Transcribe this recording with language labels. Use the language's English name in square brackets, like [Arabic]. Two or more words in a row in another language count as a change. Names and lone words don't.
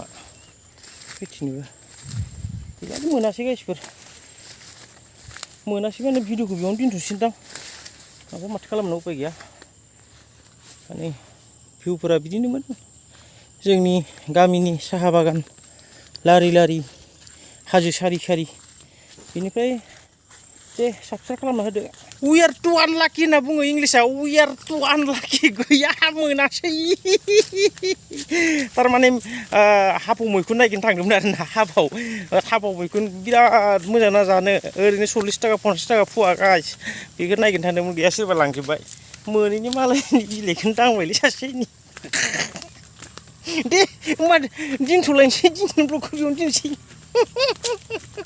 [Bodo] फैथिनोबो गैयालै मोनासै गाइसफोर मोनासै माने भिडिअखौ बेयावनो दोनथ'सैदां माबा माथो खालामनो उपाय गैया माने भिउफोरा बिदिनोमोन जोंनि गामिनि साहा बागान लारि लारि हाजो सारि सारि बेनिफ्राय दे साबस्क्राइब खालामना होदो [English] we are too unlucky [Bodo] होनना बुङो इंलिसाव [English] we are too unlucky [Bodo] गैया मोनासै थारमाने हाफाव मैखुन नागिरनो थांदोंमोन आरोना हाफाव मैखुन बिराद मोजां ना जानो ओरैनो 40 थाखा 50 थाखा फुवा गाइस बेखौ नागिरनो थांदोंमोन गैया सोरबा लांजोब्बाय मोनैनि मालायनि बिलाइखौनो दांबायलै सासेनि दे होमबा दोनथ'लायनोसै दिनैनि ब्लगखौ बेयावनो दोनसै